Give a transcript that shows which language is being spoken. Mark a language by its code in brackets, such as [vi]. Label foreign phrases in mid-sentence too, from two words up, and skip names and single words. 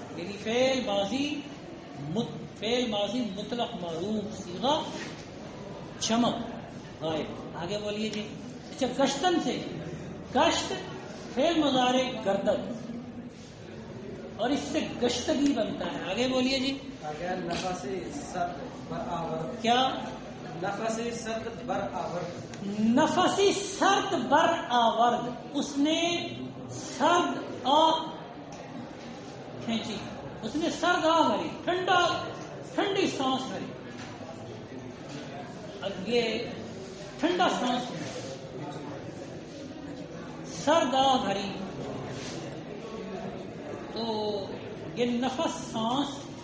[ur] صیغہ یعنی فعل ماضی فعل ماضی مطلق معروف صیغہ چمک غائب. آگے بولیے جی. اچھا گشتن سے گشت فعل مضارع گردن اور اس سے گشتگی بنتا ہے. آگے بولیے جی. [fa] آگے نفس سرد برآورد. [ur] کیا؟ [fa] نفس سرد برآورد. نفسی سرد بر آورد. [ur] اس نے سرد آ کھینچی, اس نے سرد آ بھری, ٹھنڈی سانس بھری. اب یہ ٹھنڈا سانس سرد آ بھری, تو یہ نفس سانس.